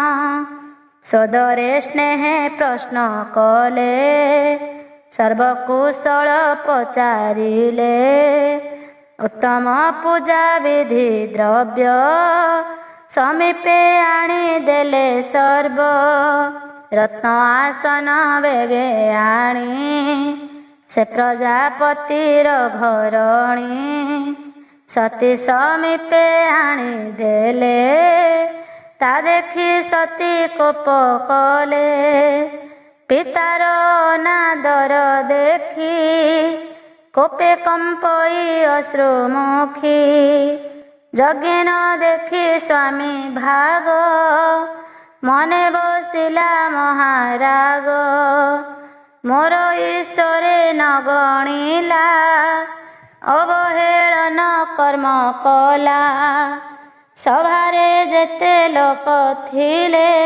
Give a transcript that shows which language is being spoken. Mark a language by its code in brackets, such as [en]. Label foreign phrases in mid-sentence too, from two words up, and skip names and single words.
[or] ସଦରେ ସ୍ନେହ ପ୍ରଶ୍ନ କଲେ ସର୍ବକୁଶଳ ପଚାରିଲେ ଉତ୍ତମ ପୂଜା ବିଧି ଦ୍ରବ୍ୟ ସମୀପେ ଆଣି ଦେଲେ ସର୍ବ ରତ୍ନ ଆସନ ବେଗେ ଆଣି ସେ ପ୍ରଜାପତିର ଘରଣୀ ସତୀ ସମୀପେ ଆଣି ଦେଲେ ତା ଦେଖି ସତୀ କୋପ କଲେ ପିତାର ଅନାଦର ଦେଖି କୋପେ କମ୍ପଇ ଅଶ୍ରୁମୁଖୀ ଯଜ୍ଞ ନ ଦେଖି ସ୍ୱାମୀ ଭାଗ ମନେ ବସିଲା ମହାରାଗ ମୋର ଈଶ୍ୱରେ ନ ଗଣିଲା ଅବହେଳନ କର୍ମ କଲା ସଭାରେ ଯେତେ ଲୋକ ଥିଲେ